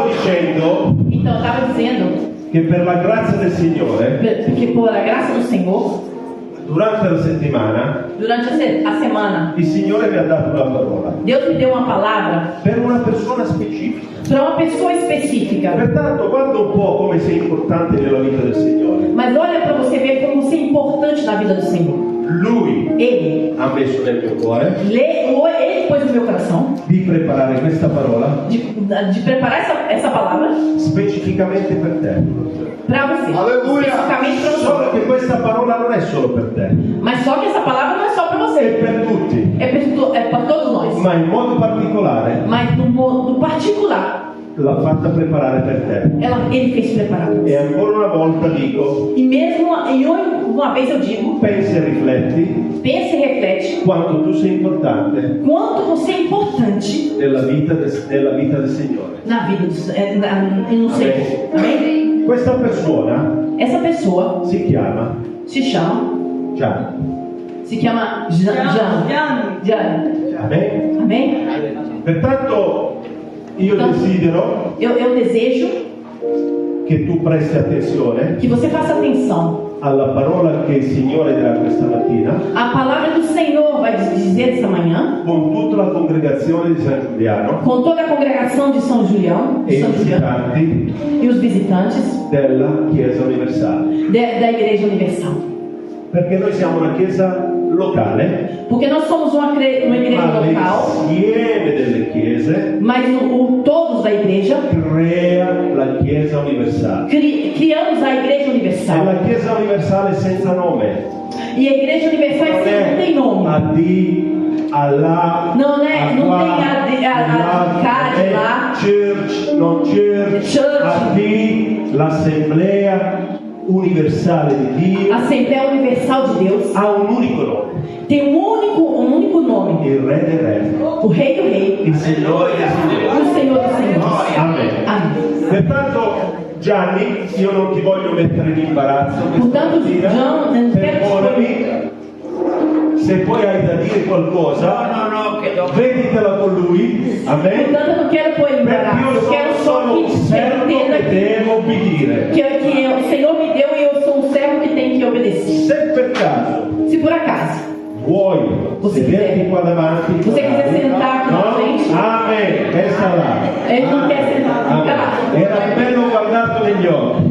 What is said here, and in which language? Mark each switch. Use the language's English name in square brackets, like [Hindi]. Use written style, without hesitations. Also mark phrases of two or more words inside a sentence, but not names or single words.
[Italian] dicendo [Portuguese] Então eu estava dizendo [Italian] che per la grazia del Signore, [Portuguese] que por a graça do Senhor, [Italian] durante la settimana, [Portuguese] durante a semana, [Italian] il Signore mi ha dato una parola [Portuguese] Deus me deu uma palavra [Italian] per una persona specifica. [Portuguese] para uma pessoa específica. [Italian] Pertanto, guarda un po' come sei importante nella vita del Signore. [Portuguese] Mas olha para você ver como você é importante na vida do Senhor. [Italian] Lui [Portuguese] Ele [Italian] ha messo nel mio cuore [Portuguese] Ele pôs no meu coração [Italian] di preparare questa parola [Portuguese] de preparar essa palavra [Italian] specificamente per te. [Portuguese] para você. Aleluia! Especificamente para [Italian] Solo [Portuguese] você. [Italian] che questa parola non è solo per te, [Portuguese] Mas só que essa palavra não é só para [Italian] è [Portuguese] você. [Italian] per tutti, [Portuguese] É para todos nós. [Italian] ma in modo particolare [Portuguese] Mas no particular, [Italian] l'ha fatta preparare per te. [Portuguese] ele fez preparar. [Italian] E ancora una volta dico, [Portuguese] E mesmo uma vez eu digo, [Italian] pensa e rifletti [Portuguese] pensa e reflete [Italian] quanto tu sei importante [Portuguese] quanto você é importante [Italian] nella vita del Signore. [Portuguese] na vida no Senhor. Amém? [Italian] Questa persona [Portuguese] Essa pessoa [Italian] si chiama [Portuguese] se chama Jane. [Italian] Amen. [Portuguese] Amém? [Italian] Pertanto io desidero [Portuguese] Eu desejo [Italian] che tu presti attenzione [Portuguese] que você faça atenção. [Italian] alla parola che il Signore dirà questa mattina [Portuguese] A palavra do Senhor vai dizer essa manhã, [Italian] con tutta la congregazione di San Giuliano [Portuguese] com toda a congregação de São Julião, [Italian] e i [Portuguese] São Julião [Italian] visitanti [Portuguese] e os visitantes [Italian] della Chiesa Universale, [Portuguese] da Igreja Universal. [Italian] perché noi siamo una chiesa locale, [Portuguese] Porque nós somos uma igreja [Italian] ma [Portuguese] local, [Italian] l'insieme delle chiese [Portuguese] mas todos da igreja [Italian] crea la Chiesa Universale. [Portuguese] criamos a Igreja [Italian] È [Portuguese] Universal. [Italian] la Chiesa Universale senza nome, [Portuguese] E a Igreja Universal [Italian] non [Portuguese] não tem nome. a D, Allah, Não tem Allah, a CAD lá, [Italian] church, non church, [Portuguese] Church. [Italian] a D, l'Assemblea Universale di Dio [Portuguese] Assembleia Universal de Deus, [Italian] ha un unico nome, [Portuguese] tem um único nome: [Italian] il Re dei Re, [Portuguese] o Rei do Rei, [Italian] il Signore dei Signori. [Portuguese] o Senhor dos Senhores. [Italian] Amen. [Portuguese] Amém. [Italian] Pertanto, Gianni, io non ti voglio mettere in imbarazzo questa [Portuguese] Portanto, [Italian] mattina. Gian, non ti Perdonami, se poi hai da dire qualcosa, veditela con lui, amen. [Portuguese] Portanto, eu não quero pôr em [Italian] Perché [Portuguese] embaraço, [Italian] io [Portuguese] eu quero [Italian] sono [Portuguese] só [Italian] un [Portuguese] que você [Italian] servo [Portuguese] entenda [Italian] che devo obbedire. [Portuguese] que o Senhor me deu e eu sou um servo que tem que obedecer. [Italian] Se per caso [Portuguese] Se por acaso [Italian] vuoi [Portuguese] Você [Italian] sederti [Portuguese] quiser. [Italian] qua davanti, [Portuguese] Você quiser sentar aqui na frente. [Italian] Amen, resta là. [Portuguese] Ele não quer sentar, fica lá. [Italian] Era bello guardarlo negli occhi.